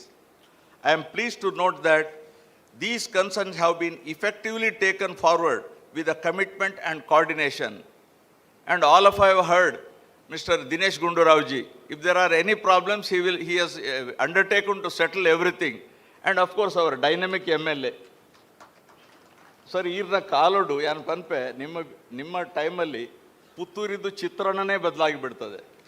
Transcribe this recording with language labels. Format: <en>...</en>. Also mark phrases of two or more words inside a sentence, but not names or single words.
<en>I am pleased to note that these concerns have been effectively taken forward with a commitment and coordination. And all of you have heard Mr. Dinesh Gundu Raoji, if there are any problems, he has undertaken to settle everything. And of course, our dynamic MLA. Sir,</en> <tcy>ಈರ್ನ ಕಾಲೋಡು ಏನು ಪನ್ಪೆ</tcy> <kn>ನಿಮ್ಮ ಟೈಮಲ್ಲಿ ಪುತ್ತೂರಿದ್ದು ಚಿತ್ರಣನೇ ಬದಲಾಗಿ ಬಿಡ್ತದೆ.</kn>